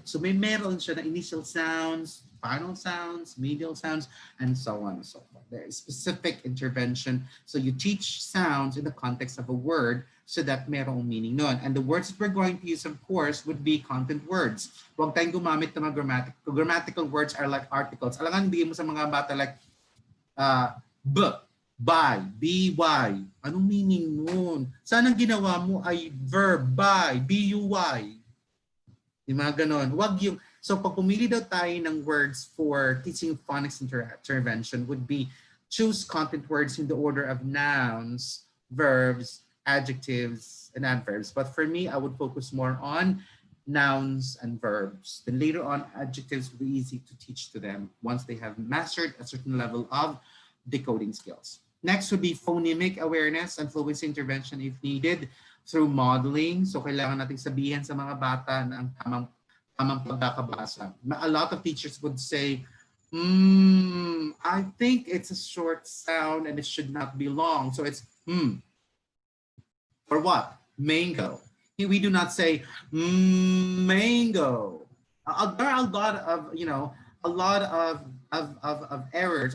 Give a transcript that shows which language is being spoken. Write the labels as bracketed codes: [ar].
[en] So [tl] meron siya na [en] initial sounds, final sounds, medial sounds, and so on and so forth. There is specific intervention. So you teach sounds in the context of a word so that [tl] merong meaning nun. [en] And the words that we're going to use, of course, would be content words. [tl] Huwag tayong gumamit ng mga grammatical words [en] are like articles. [tl] Alangan, bigyan mo sa mga bata like by, by. Anong meaning nun? Sana ginawa mo ay verb, by, buy. Yung mga ganon. [en] Wag yung, so [tl] pag pumili daw tayo ng [en] words for teaching phonics intervention would be choose content words in the order of nouns, verbs, adjectives, and adverbs. But for me, I would focus more on nouns and verbs. Then later on, adjectives will be easy to teach to them once they have mastered a certain level of decoding skills. Next would be phonemic awareness and fluency intervention if needed through modeling. [tl] So kailangan nating sabihin sa mga bata na ang tamang pagkakabasa. [en] A lot of teachers would say, I think it's a short sound and it should not be long. So it's or what? Mango. We do not say mango. There are a lot of, a lot of errors.